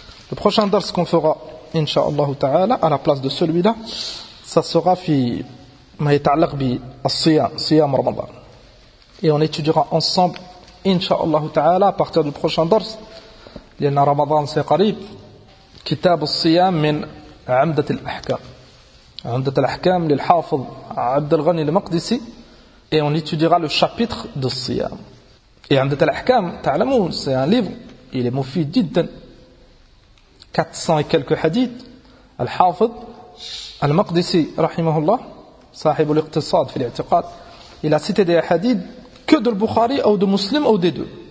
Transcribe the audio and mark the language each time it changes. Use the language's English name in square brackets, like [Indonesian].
[French] Le prochain dars qu'on fera inshallah ta'ala à la place de celui-là, ça sera [Arabic] في ما يتعلق بالصيام, صيام رمضان. [French] Et on étudiera ensemble inshallah ta'ala à partir du prochain dars, [Arabic] لان رمضان [French] c'est [Arabic] قريب, كتاب الصيام من عمدة الاحكام. عمدة الاحكام للحافظ عبد الغني المقدسي. [French] Et on étudiera le chapitre de Siyam. Et Amdat al-Ahkam, ta'alamoun, c'est un livre, il est mufid jiddan. 400 et quelques hadiths. Al-Hafid, al-Maqdisi, rahimahullah, sahib al-Iqtisad, fil i'tiqad, il a cité des hadiths que de Bukhari ou de Muslim ou des deux.